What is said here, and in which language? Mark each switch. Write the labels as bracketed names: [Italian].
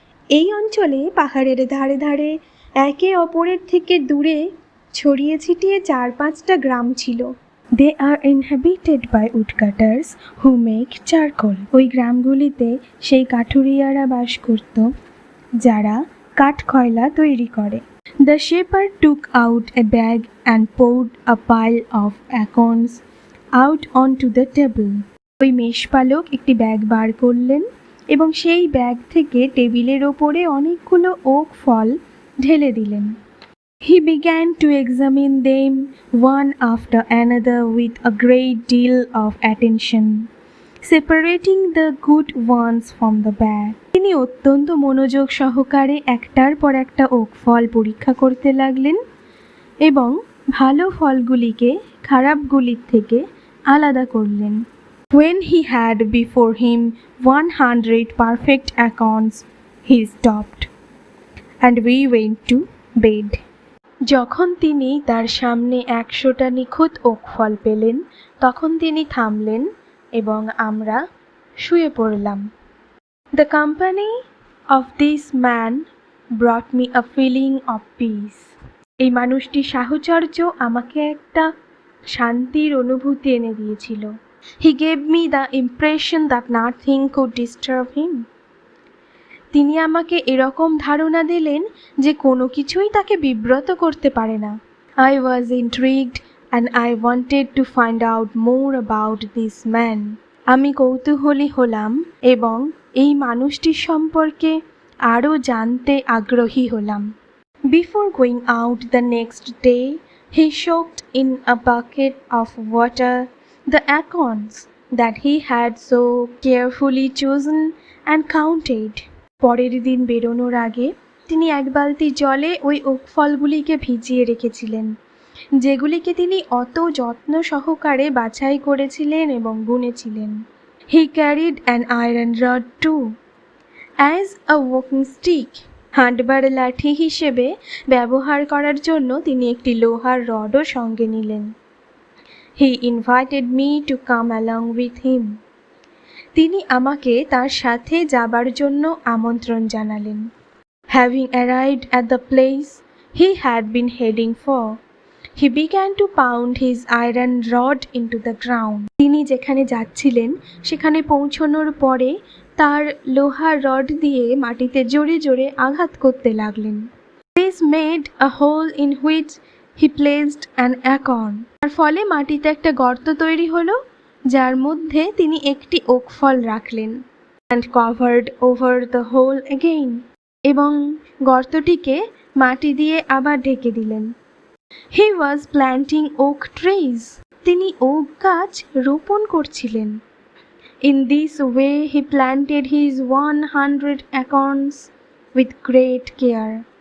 [Bangla] এই অঞ্চলে পাহাড়ের ধারে ধারে একে অপরের থেকে দূরে ছড়িয়ে ছিটিয়ে 4-5টা গ্রাম ছিল। [English] They are inhabited by woodcutters who make charcoal. [Bangla] ওই গ্রামগুলিতে সেই কাঠুরিয়ারা বাস করত যারা কাঠকয়লা তৈরি করে। [English] The shepherd took out a bag and poured a pile of acorns out onto the table. [Bangla] ওই মেষপালক একটি ব্যাগ বার করলেন এবং সেই ব্যাগ থেকে টেবিলের ওপরে অনেকগুলো ওক ফল ঢেলে দিলেন। [English] He began to examine them one after another with a great deal of attention, separating the good ones from the bad. [Bangla] তিনি অত্যন্ত মনোযোগ সহকারে একটার পর একটা ওক ফল পরীক্ষা করতে লাগলেন এবং ভালো ফলগুলিকে খারাপগুলির থেকে আলাদা করলেন। [English] When he had before him 100 perfect acorns, he stopped, and we went to bed. [Bangla] যখন তিনি তার সামনে 100টা নিখুঁত ওক ফল পেলেন তখন তিনি থামলেন এবং আমরা শুয়ে পড়লাম। [English] The company of this man brought me a feeling of peace. [Bangla] এই মানুষটির সাহচর্য আমাকে একটা শান্তির অনুভূতি এনে দিয়েছিল। [English] He gave me the impression that nothing could disturb him. [Bangla] তিনি আমাকে এরকম ধারণা দিলেন যে কোনো কিছুই তাকে বিব্রত করতে পারে না। [English] I was intrigued and I wanted to find out more about this man. [Bangla] আমি কৌতূহলী হলাম এবং এই মানুষটির সম্পর্কে আরও জানতে আগ্রহী হলাম। [English] Before going out the next day, he soaked in a bucket of water the acorns that he had so carefully chosen and counted. [Bangla] পরের দিন বেরোনোর আগে তিনি 1 বালতি জলে ওই ওক ফলগুলিকে ভিজিয়ে রেখেছিলেন যেগুলিকে তিনি অত যত্ন সহকারে বাছাই করেছিলেন এবং গুনেছিলেন। [English] He carried an iron rod too, as a walking stick. [Bangla] হাঁটবার লাঠি হিসেবে ব্যবহার করার জন্য তিনি একটি লোহার রডও সঙ্গে নিলেন। [English] He invited me to come along with him. [Bangla] তিনি আমাকে তার সাথে যাবার জন্য আমন্ত্রণ জানালেন। [English] Having arrived at the place he had been heading for, he began to pound his iron rod into the ground. [Bangla] তিনি যেখানে যাচ্ছিলেন সেখানে পৌঁছানোর পরে তার লোহার রড দিয়ে মাটিতে জোরে জোরে আঘাত করতে লাগলেন। [English] This made a hole in which he placed an acorn. [Bangla] তার ফলে মাটিতে একটা গর্ত তৈরি হলো যার মধ্যে তিনি একটি ওক ফল রাখলেন। [English] And covered over the hole again. [Bangla] এবং গর্তটিকে মাটি দিয়ে আবার ঢেকে দিলেন। [English] He was planting oak trees. [Bangla] তিনি ওক গাছ রোপণ করছিলেন। [English] In this way he planted his 100 acorns with great care.